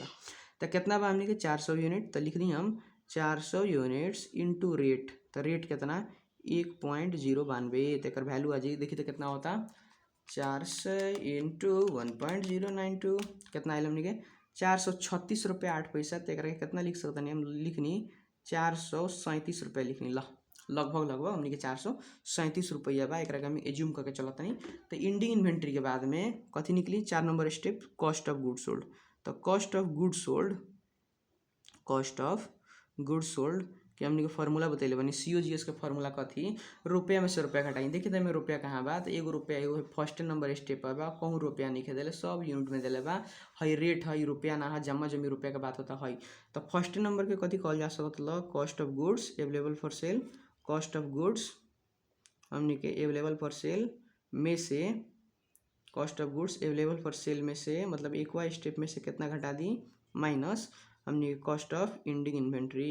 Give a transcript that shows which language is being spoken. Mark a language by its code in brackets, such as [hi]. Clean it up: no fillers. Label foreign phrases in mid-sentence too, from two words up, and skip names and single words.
[bho] तो कितना बा हमनी के 400 यूनिट, तो लिख दी हम 400 यूनिट्स [en] into rate, [bho] तो रेट कितना 1.092, तो एकर वैल्यू आ जाई देखी तो कितना होता 400 इंटू 1.092, कितना आयल हमनी के ₹436.08। तो एकरा के कितना लिख सकते हम लिखनी ₹437 लिखनी। लगभग हमनी के ₹437 बा। एकरा के हम एज्यूम करके चलतनी। तो [en] ending inventory [bho] के बाद में कथी निकली 4 [en] number step cost of goods sold. [bho] तो [en] cost of goods sold [bho] के हमनी के फार्मूला बतैले बनी COGS के फार्मूला कथी रुपया में से रुपया घटाई। देखिए तो रुपया कहाँ बा तो एगो रुपया एगो [en] first number step [bho] बा कहूँ रुपया नहीं देले सब यूनिट में देले बा। हई रेट हई रुपया ना है जमा जमी रुपया के बात होता है। तो [en] first number [bho] के कथी कहल जा सकता [en] cost of goods available for sale. cost of goods [bho] हमनी के [en] available for sale [bho] में से [en] cost of goods available for sale [bho] में से मतलब एक स्टेप में से कितना घटा दी माइनस हमने [en] cost of ending inventory.